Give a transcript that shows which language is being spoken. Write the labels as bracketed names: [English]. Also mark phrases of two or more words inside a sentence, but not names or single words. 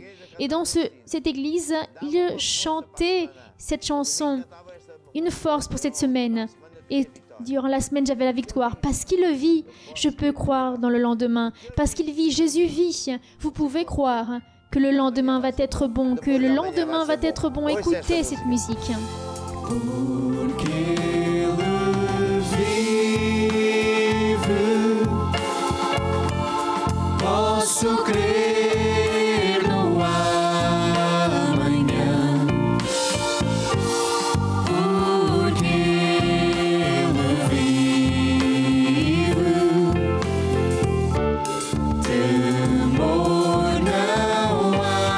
[French] Et dans cette église, il chantait cette chanson. Une force pour cette semaine. Et durant la semaine, j'avais la victoire. Parce qu'il le vit, je peux croire dans le lendemain. Parce qu'il vit, Jésus vit. Vous pouvez croire que le lendemain va être bon, que le lendemain va être bon. Écoutez cette musique. [Portuguese] Porque ele vive, posso crer no amanhã. Porque ele vive, temor não há.